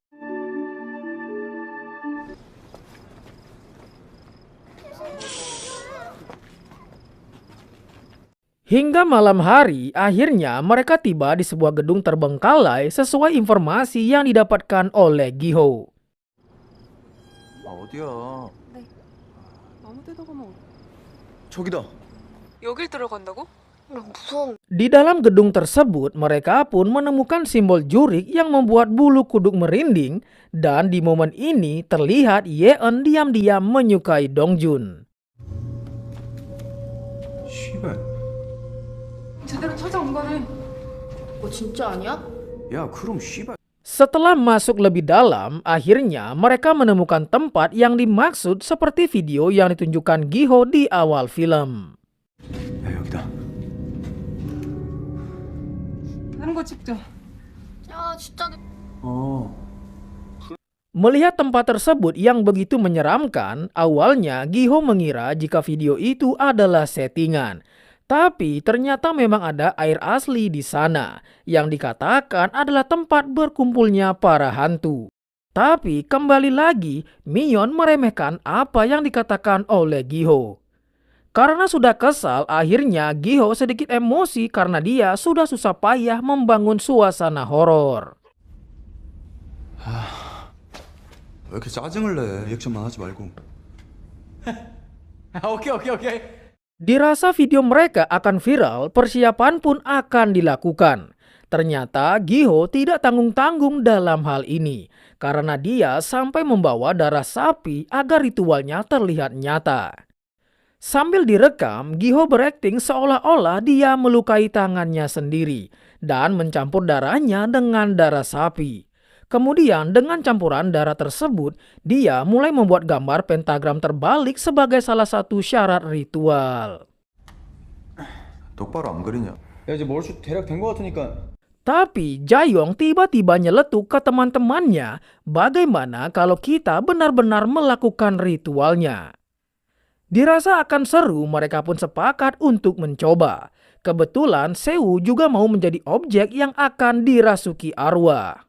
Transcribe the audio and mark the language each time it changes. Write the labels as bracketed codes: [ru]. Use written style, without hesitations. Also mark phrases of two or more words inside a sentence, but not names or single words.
[id] Hingga malam hari, akhirnya mereka tiba di sebuah gedung terbengkalai sesuai informasi yang didapatkan oleh Giho. [ko] 어디야? 네. 아무 데다가 저기다. 여길 들어간다고? 무서운. [id] Di dalam gedung tersebut, mereka pun menemukan simbol jurik yang membuat bulu kuduk merinding, dan di momen ini terlihat Yeon diam-diam menyukai Dongjun. [ko] 씨발. 제대로 찾아온 거네. 진짜 아니야? 야, 그럼 씨발. [id] Setelah masuk lebih dalam, akhirnya mereka menemukan tempat yang dimaksud seperti video yang ditunjukkan Giho di awal film. [ko] 야, 여기다. 다른 거 찍자. 야, 진짜. 어. [id] Melihat tempat tersebut yang begitu menyeramkan, awalnya Giho mengira jika video itu adalah settingan. Tapi ternyata memang ada air asli di sana yang dikatakan adalah tempat berkumpulnya para hantu. Tapi kembali lagi, Mion meremehkan apa yang dikatakan oleh Giho. Karena sudah kesal, akhirnya Giho sedikit emosi karena dia sudah susah payah membangun suasana horor. [ko] 왜 이렇게 짜증을 내? 리액션만 하지 말고. 오케이. [id] Dirasa video mereka akan viral, persiapan pun akan dilakukan. Ternyata Giho tidak tanggung-tanggung dalam hal ini, karena dia sampai membawa darah sapi agar ritualnya terlihat nyata. Sambil direkam, Giho berakting seolah-olah dia melukai tangannya sendiri dan mencampur darahnya dengan darah sapi. Kemudian dengan campuran darah tersebut, dia mulai membuat gambar pentagram terbalik sebagai salah satu syarat ritual. [ko] 똑바로 안 그리냐? 야 이제 머리숱 대략 된 것 같으니까. [id] Tapi Jaeyoung tiba-tiba nyeletuk ke teman-temannya, bagaimana kalau kita benar-benar melakukan ritualnya. Dirasa akan seru, mereka pun sepakat untuk mencoba. Kebetulan Seo juga mau menjadi objek yang akan dirasuki arwah.